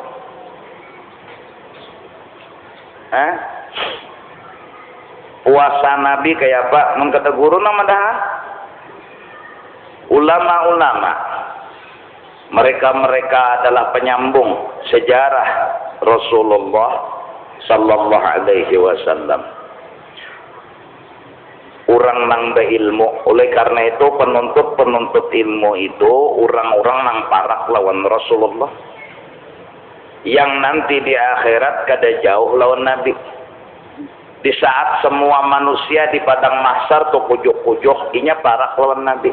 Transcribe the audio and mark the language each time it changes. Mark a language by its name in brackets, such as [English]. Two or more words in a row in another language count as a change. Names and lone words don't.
[Banjar] Puasa Nabi kayak apa? Mungkada guru nama dah. Ulama-ulama mereka adalah penyambung sejarah Rasulullah [Arabic] صلى الله عليه وسلم. [Banjar] Orang nang berilmu. Oleh karena itu penuntut ilmu itu orang-orang nang parak lawan Rasulullah. Yang nanti di akhirat kada jauh lawan Nabi. Di saat semua manusia di padang mahsyar tuh kujuk-kujuk, inya parak lawan Nabi.